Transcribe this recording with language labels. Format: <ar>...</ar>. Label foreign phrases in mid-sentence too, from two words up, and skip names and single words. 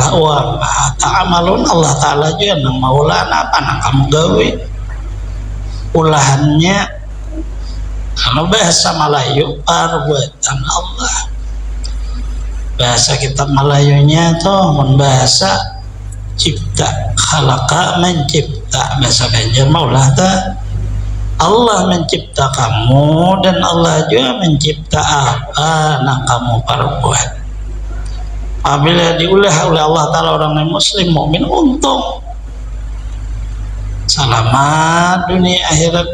<ar>وتعملون,</ar> <bjn>Allah Ta'ala juga nang maulah apa nang kamu gawe ulahannya.</bjn> <id>Kalau bahasa Melayu perbuatan Allah, bahasa kitab Melayunya tuh bahasa cipta, khalaqa mencipta, bahasa Banjar maulah ta Allah mencipta kamu dan Allah juga mencipta apa yang kamu perbuat.</id> <bjn>Apabila diulah oleh Allah Ta'ala orang yang muslim mukmin untung selamat dunia akhirat.</bjn>